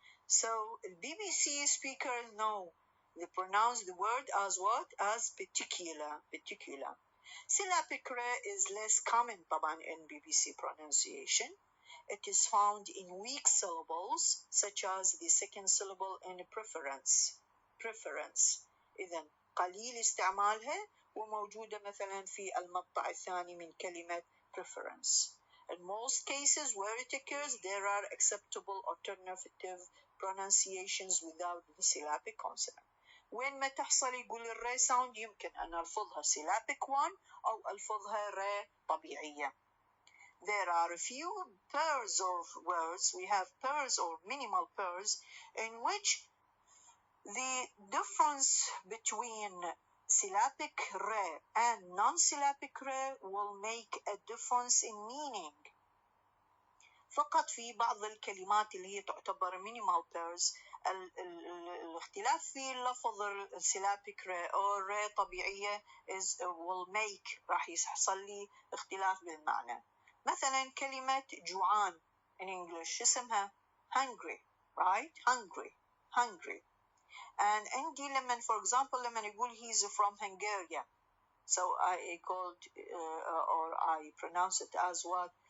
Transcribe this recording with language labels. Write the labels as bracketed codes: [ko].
[en] So BBC speakers know they pronounce the word as what? As particular. Syllabic R is less common [ar] طبعا [en] in BBC pronunciation. It is found in weak syllables such as the second syllable in preference. [ar] إذن قليل استعمالها وموجودة مثلا في المقطع الثاني من كلمة preference. [en] In most cases where it occurs, there are acceptable alternative pronunciations without the syllabic consonant. [ar] وين ما تحصل يقول الري sound يمكن أن ألفظها [en] syllabic one [ar] أو ألفظها ري طبيعية. [en] There are a few pairs of words, we have pairs or minimal pairs, in which the difference between syllabic re and non-syllabic re will make a difference in meaning. [ar] فقط في بعض الكلمات اللي هي تعتبر minimal pairs الاختلاف في اللفظ السيلابيك ري أو ري طبيعية [en] will make [ar] راح يحصل لي اختلاف بالمعنى. مثلا كلمة جوعان [en] in English [ar] اسمها [en] hungry, right? hungry. And [ar] عندي لما [en] for example [ar] لما يقول [en] he's from Hungary, so I called or I pronounce it as what?